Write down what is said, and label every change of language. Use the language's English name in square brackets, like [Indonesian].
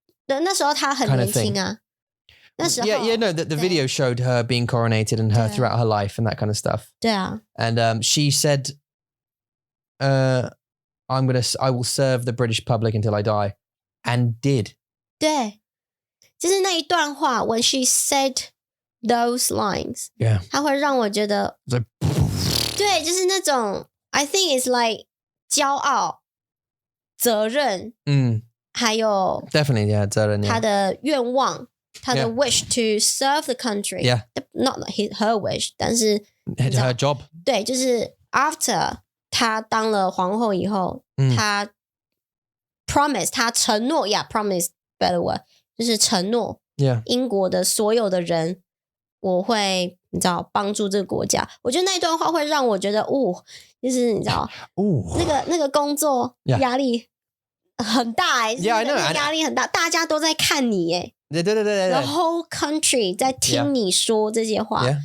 [Chinese] 对，那时候她很年轻啊。那时候 [English] no, the video showed her being coronated and her throughout her life and that kind of stuff. [Chinese] 对啊。 [English] And she said, I will serve the British public until I die. And did. [Chinese] 对，就是那一段话 [English] when she said those lines, [Chinese] 它会让我觉得对，就是那种 [English] I think it's like [Chinese] 骄傲、责任，还有 definitely 责任，他的愿望，他的 [English] wish to serve the country, not her wish, [Chinese] 但是 [English] her job. [Chinese] 对，就是 after 她当了皇后以后，她 promise 她承诺 [English] promise better word [Chinese] 就是承诺英国的所有的人，我会你知道帮助这个国家。我觉得那一段话会让我觉得就是你知道那个工作压力很大压力很大，大家都在看你对 [English] The whole country [Chinese] 在听你说这些话。